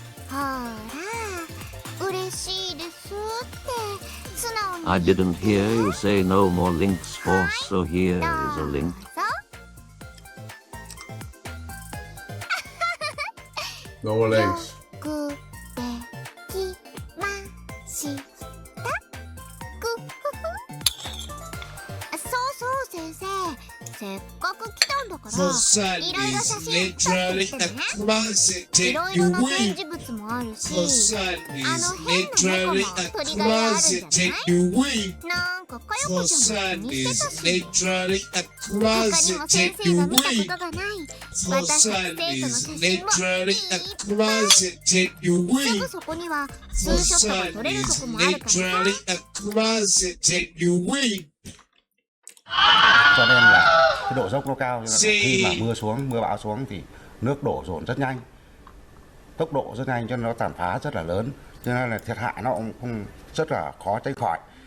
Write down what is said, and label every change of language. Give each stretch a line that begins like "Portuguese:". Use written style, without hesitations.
Japanese: ほら、嬉しいですって素直に。
English: I didn't hear you say no more links, Force, so here is a link. No more links.
Japanese: よくできました。くふふ。そう先生、せっかく来たんだから、いろいろ写真撮ってきてね。いろいろな展示物もあるし、変な猫の鳥がいあるんじゃない？なんかかよこちゃんも気にしてたし。他にも先生が見たことがない私たち生徒の写真もいっぱい。すぐそこにはツーショットが撮れるとこもあるからさ。
Vietnamese: cho nên là cái độ dốc nó cao, cho nên khi mà mưa xuống, mưa bão xuống thì nước đổ dồn rất nhanh, tốc độ rất nhanh cho nên nó tàn phá rất là lớn, cho nên là thiệt hại nó cũng không rất là khó tránh khỏi.